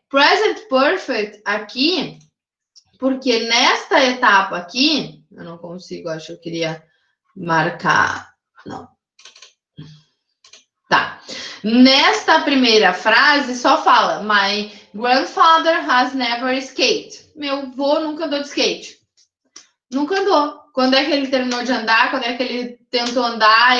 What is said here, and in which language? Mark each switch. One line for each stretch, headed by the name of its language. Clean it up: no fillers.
Portuguese: Present perfect aqui, porque nesta etapa aqui, eu não consigo, acho que eu queria marcar, não. Tá. Nesta primeira frase, só fala,
English: my Grandfather has never skated.
Portuguese: Meu avô nunca andou de skate. Nunca andou. Quando é que ele terminou de andar? Quando é que ele tentou andar?